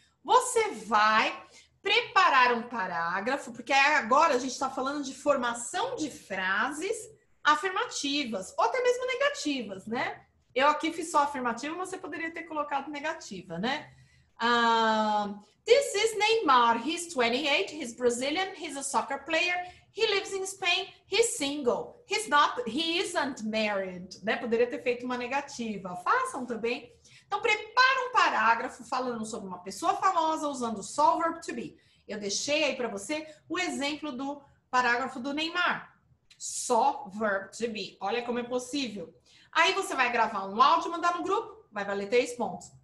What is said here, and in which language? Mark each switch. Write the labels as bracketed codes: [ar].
[pt] Você vai preparar um parágrafo, porque agora a gente está falando de formação de frases afirmativas, ou até mesmo negativas, né? Eu aqui fiz só afirmativa, mas você poderia ter colocado negativa, né? [en] This is Neymar. He's 28, he's Brazilian, he's a soccer player, he lives in Spain, he's single, he isn't married, né? [pt] Poderia ter feito uma negativa. Façam também. Então, prepara um parágrafo falando sobre uma pessoa famosa usando só o verb to be. Eu deixei aí para você o exemplo do parágrafo do Neymar. Só verb to be. Olha como é possível. Aí você vai gravar um áudio e mandar no grupo, vai valer 3 pontos.